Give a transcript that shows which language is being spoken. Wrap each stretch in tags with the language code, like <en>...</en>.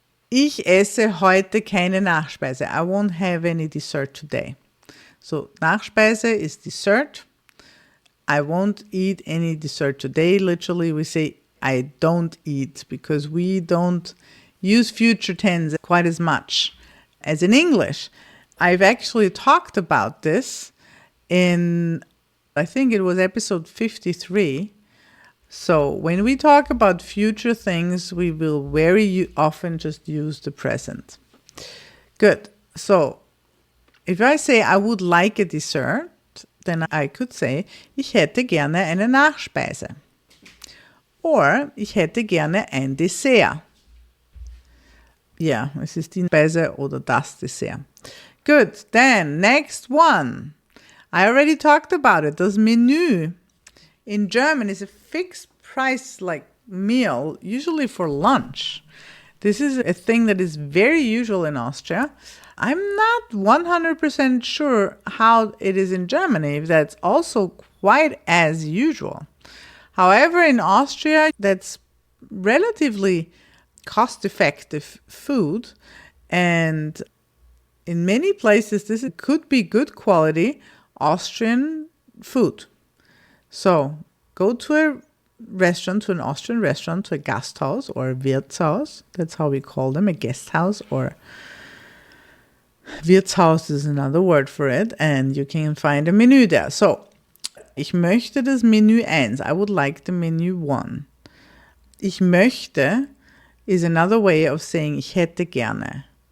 <de>Ich esse heute keine Nachspeise.</de> <en>I won't have any dessert today. So Nachspeise is dessert. I won't eat any dessert today. Literally, we say I don't eat because we don't use future tense quite as much as in English. I've actually talked about this in, I think it was episode 53. So when we talk about future things, we will very often just use the present. Good. So if I say I would like a dessert, then I could say,</en> <de>ich hätte gerne eine Nachspeise. Or, ich hätte gerne ein Dessert. Ja, es ist die Speise oder das Dessert.</de> <en>Good. Then, next one. I already talked about it. Das Menü in German is a fixed price like meal, usually for lunch. This is a thing that is very usual in Austria. I'm not 100% sure how it is in Germany, if that's also quite as usual. However, in Austria, that's relatively cost-effective food, and in many places, this could be good quality Austrian food. So Go to a restaurant, to an Austrian restaurant, to a Gasthaus or a Wirtshaus. That's how we call them, a guest house, or Wirtshaus is another word for it. And you can find a menu there. So,</en> <de>ich möchte das Menü 1.</de> <en>I would like the menu 1. Ich möchte is another way of saying</en> <de>ich hätte gerne.</de>